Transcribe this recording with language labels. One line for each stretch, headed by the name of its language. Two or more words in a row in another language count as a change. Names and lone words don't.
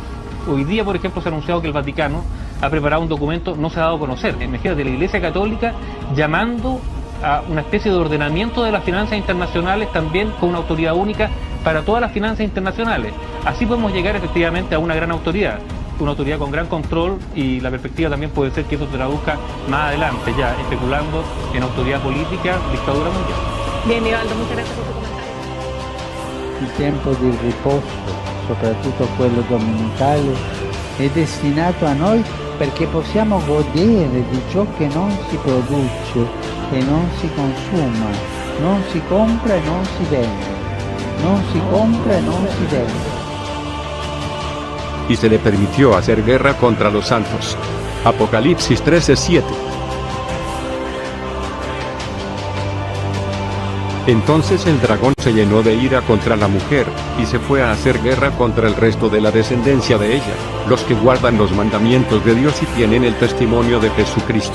Spanish: Hoy día, por ejemplo, se ha anunciado que el Vaticano ha preparado un documento, no se ha dado a conocer, imagínate, la Iglesia Católica llamando a una especie de ordenamiento de las finanzas internacionales también con una autoridad única para todas las finanzas internacionales. Así podemos llegar efectivamente a una gran autoridad. Una autoridad con gran control, y la perspectiva también puede ser que eso se traduzca más adelante, ya especulando en autoridad política, dictadura mundial. Bien, Nivaldo, muchas gracias por tu comentario.
Italian: Il tempo di riposo, soprattutto quello domenicale, è destinato a noi perché possiamo godere di ciò che non si produce e non si consuma, non si compra e non si vende, non si compra e non si vende.
Spanish: Y se le permitió hacer guerra contra los santos. Apocalipsis 13:7. Entonces el dragón se llenó de ira contra la mujer, y se fue a hacer guerra contra el resto de la descendencia de ella, los que guardan los mandamientos de Dios y tienen el testimonio de Jesucristo.